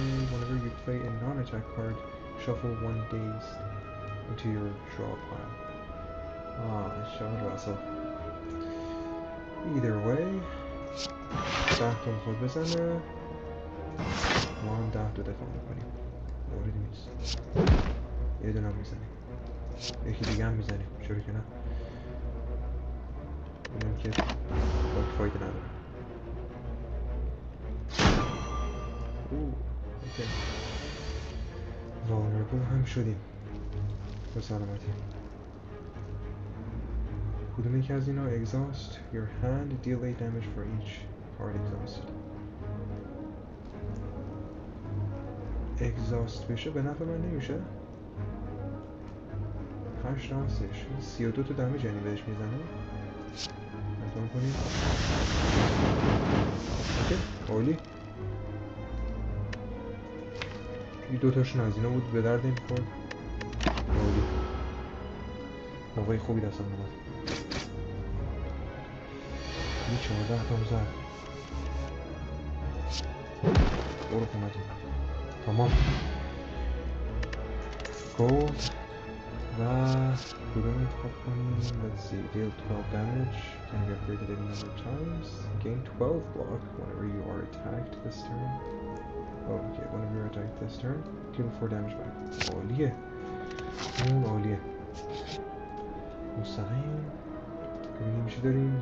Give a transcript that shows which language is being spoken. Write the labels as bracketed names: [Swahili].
[English] Whenever you play a non-attack card, shuffle 1 dazed into your draw pile. [Persian] شهر رسا. Either way 10 تا میخواد بزنه ما هم 10 تا دفاع میکنیم موردی نیست. یه دونه هم میزنیم یکی دیگه هم میزنیم چرا که نه. اینم که باید فایده نداره. اوکی vulnerable هم شدیم به سلامتی. کدوم یکی از اینا؟ [English] exhaust your hand deal 8 damage for each part exhausted. [Persian] exhaust بشه به نفع من نمیشه؟ 8 راستش 32 تا دمیج یعنی بهش میزنه. امتحان کنیم. اوکی عالی. این دوتاشون از اینا بود به درد نمیخورد. عالی. موقعی خوبی دستم اومد. یه 14 تام زد. برو اومدیم. تمام. گولد و کدوم انتخاب کنیم؟ [English] Let's see. Deal 12 damage. Can be upgraded any number of times. Gain 12 block whenever you are attacked this turn. Oh, okay. Whenever you're attacked this turn, deal 4 damage back. [Persian] عالیه. اون عالیه. مستقیم. ببینیم چی داریم.